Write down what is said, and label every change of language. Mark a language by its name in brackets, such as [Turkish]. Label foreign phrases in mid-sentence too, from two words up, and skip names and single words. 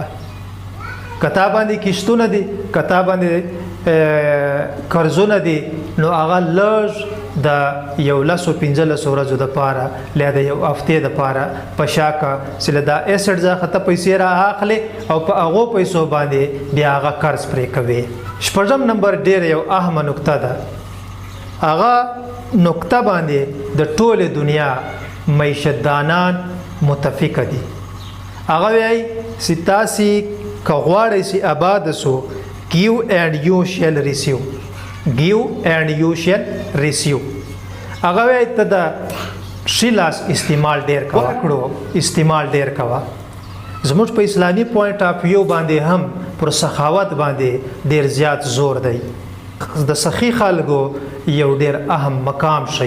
[Pashto] کتا باندې کشتونه دي، کتا باندې قرضونه دي، نو هغه لږ د 15 ورځو دپاره یا د یو هفتې دپاره په شا کا چې له دا ایسټ څخه ته پیسې را اخلې او په هغو پیسو باندې بیا هغه قرض پرې کوې. 6 نمبر ډېر یو اهمه نکته ده. هغه نکته باندې د ټوله دنیا معیشتدانان متفق دي. هغه وایي چې تاسې که غواړئ چې آباد سو، [English] give and you shall receive. give and you shall receive. [Pashto] هغه وایي ته د ښي لاس استعمال ډېر کوه، کړو استعمال ډېر کوه. زموږ په اسلامي [English] point of view [Pashto] باندې هم پر سخاوت باندې ډېر زیات زور دی. د سخی خلکو یو ډېر اهم مقام شي.